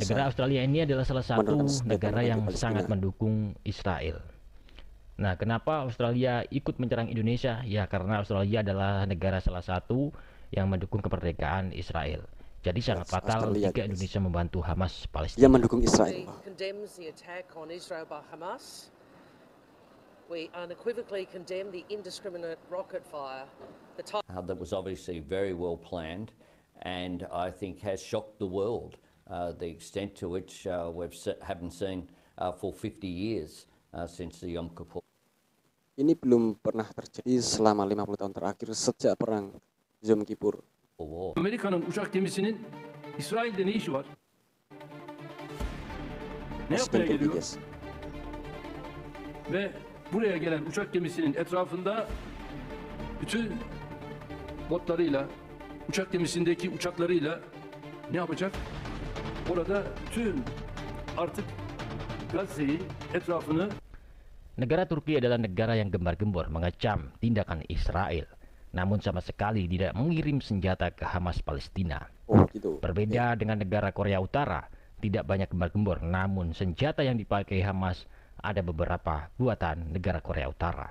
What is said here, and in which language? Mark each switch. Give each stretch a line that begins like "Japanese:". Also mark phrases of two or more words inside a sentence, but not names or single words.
Indonesian: negara Australia ini adalah salah satu negara yang sangat mendukung Israel. Nah, kenapa Australia ikut menyerang Indonesia? Ya, karena Australia adalah negara salah satu yang mendukung kemerdekaan Israel. Jadi sangat fatal jika Indonesia membantu Hamas Palestina. Dia mendukung Israel.
English: We unequivocally condemn the indiscriminate rocket fire. That was obviously very well planned and I think has shocked the world. the extent to which haven't seen for 50 years since the Yom Kippur.
Indonesian: Ini belum pernah terjadi selama 50 tahun terakhir sejak perang Yom Kippur.
Turkish: Amerika'nın uçak gemisinin İsrail'de ne işi var? Ne yapmaya geliyor? Ve buraya gelen uçak gemisinin etrafında bütün botlarıyla, uçak gemisindeki uçaklarıyla ne yapacak? Orada tüm artık Gazze'yi, etrafını.
Indonesian: Negara Turki adalah negara yang gembar-gembor mengecam tindakan Israel, namun sama sekali tidak mengirim senjata ke Hamas Palestina. Oh, gitu. Berbeda dengan negara Korea Utara, tidak banyak gembar-gembor, namun senjata yang dipakai Hamas ada beberapa buatan negara Korea Utara.